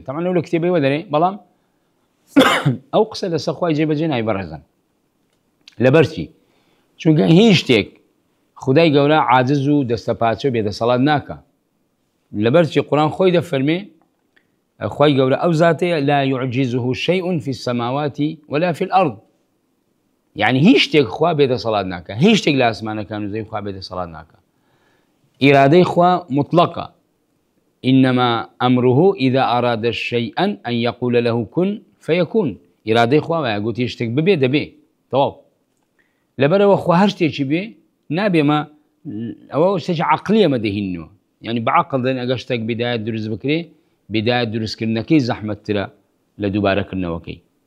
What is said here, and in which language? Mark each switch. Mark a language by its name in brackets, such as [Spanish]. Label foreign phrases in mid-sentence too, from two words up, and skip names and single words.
[Central Kurdish] تەمەن لەو لە کتێبەوە دەرێ، بەڵام ئەو قسە لەسەر خوای جێبەجێ نای بەڕێزان. لەبەرچی؟ چونکە هیچ شتێک خدای گەورە عاجز و دەستەپاچە و بێدەسەڵات ناکە. لەبەرچی قورئان خۆی دەفەرمێ خوای گەورە ئەو زاتەیە [Arabic] لا يعجزه شيء في السماوات ولا في الأرض. [Central Kurdish] يعني هیچ شتێک خوا بێدەسەڵات ناکە، هیچ شتێک لە ئاسمانەکان و زەوی خوا بێدەسەڵات ناکە. ئیرادەی خوا مطلقە. [Arabic] إنما أمره إذا أراد شيئا أن يقول له كن فيكون. [Central Kurdish] إرادەی خوا وایە گوتی شتێک ببێ دەبێ، تەواو. لەبەرەوە خوا هەر شتێکی بێ نابێمە ئەوە شتێکی عەقلیە مەدەهینەوە. [Arabic] يعني بعقل [Central Kurdish] دەن ئەگەر شتێک بدایەت دروست بکرێ، بدایەت دروستکردنەکەی زەحمەتترە لە دووبارەکردنەوەکەی.